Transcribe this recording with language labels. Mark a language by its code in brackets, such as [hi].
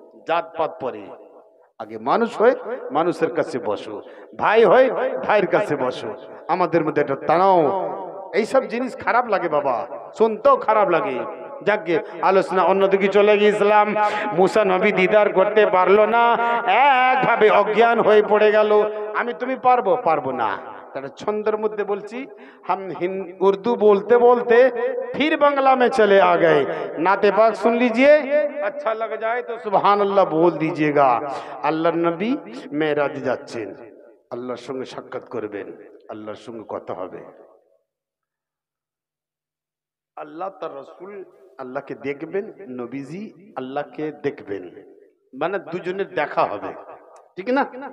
[bn] জাতপাত পরে, আগে মানুষ হয়ে মানুষের কাছে বসো, ভাই হয়ে ভাইয়ের কাছে বসো। আমাদের মধ্যে একটা তানাও, এইসব জিনিস খারাপ লাগে বাবা, শুনতেও খারাপ লাগে। যাকে আলোচনা অন্যদিকে চলে গিয়েছিলাম। মুসা নবী দিদার করতে পারলো না, একভাবে অজ্ঞান হয়ে পড়ে গেল। আমি তুমি পারবো? পারবো না। তাহলে ছন্দের মধ্যে বলছি [hi] हम उर्दू बोलते बोलते फिर बांग्ला में चले आ गए। नाते पाक सुन लीजिए, अच्छा लग जाए तो सुभान अल्लाह बोल दीजिएगा। [bn] আল্লাহর নবী মেরাজে যাচ্ছেন, আল্লাহর সঙ্গে সাক্ষাৎ করবেন, আল্লাহর সঙ্গে কথা হবে। আল্লাহ তার রাসূল আল্লাহকে দেখবেন, নবীজি আল্লাহকে দেখবেন, মানে দুজনের দেখা হবে, ঠিক না?